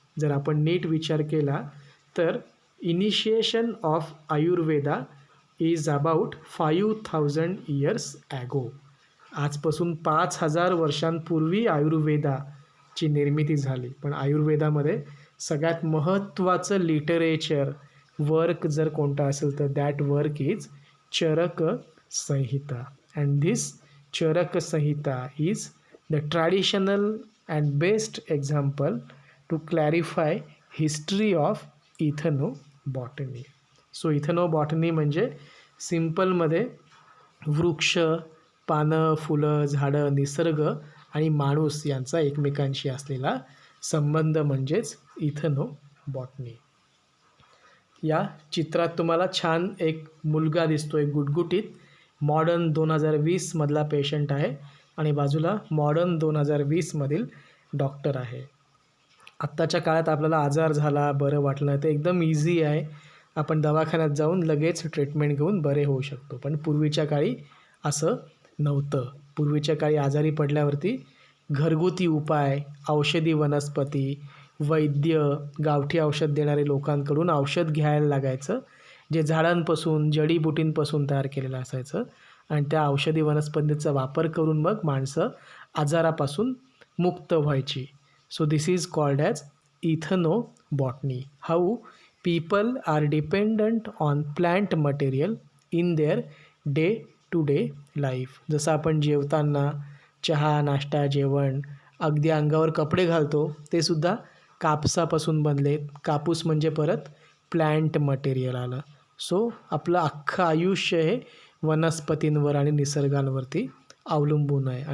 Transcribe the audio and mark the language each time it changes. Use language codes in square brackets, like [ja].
[mr] जर आपण नीट विचार केला तर [en] Initiation of Ayurveda is about 5000 years ago. [mr] आजपासून 5000 वर्षांपूर्वी आयुर्वेदाची निर्मिती झाली. पण आयुर्वेदामध्ये सगळ्यात महत्त्वाचं लिटरेचर वर्क जर कोणता असेल तर [en] that work is [mr] चरक संहिता. [en] And this Charaka Samhita is the traditional and best example to clarify history of ethnobotany. [mr] So ethnobotany म्हणजे सिम्पलमध्ये वृक्ष, पानं, फुलं, झाडं, निसर्ग आणि माणूस यांचा एकमेकांशी असलेला संबंध म्हणजेच इथनोबॉटनी. या चित्रात तुम्हाला छान एक मुलगा दिसतोय, गुटगुटीत, मॉडर्न 2020 मधला पेशंट आहे, आणि बाजूला मॉडर्न 2020मधील डॉक्टर आहे. आत्ताच्या काळात आपल्याला आजार झाला, बरं वाटलं नाही तर एकदम इझी आहे, आपण दवाखान्यात जाऊन लगेच ट्रीटमेंट घेऊन बरे होऊ शकतो. पण पूर्वीच्या काळी असं नव्हतं. पूर्वीच्या काळी आजारी पडल्यावरती घरगुती उपाय, औषधी वनस्पती, वैद्य, गावठी औषध देणारे लोकांकडून औषध घ्यायला लागायचं, जे झाडांपासून, जडीबुटींपासून तयार केलेलं असायचं. आणि त्या औषधी वनस्पतींचा वापर करून मग माणसं आजारापासून मुक्त व्हायची. [en] So this is called as ethnobotany. How people are dependent on plant material in their day to day life. [mr] जसं आपण जेवताना चहा, नाश्ता, जेवण, अगदी अंगावर कपडे घालतो, ते सुद्धा कापसापासून बनले. कापूस म्हणजे परत प्लांट मटेरियल आलं. सो आपलं अख्खं आयुष्य हे वनस्पतींवर आणि निसर्गांवरती अवलंबून आहे.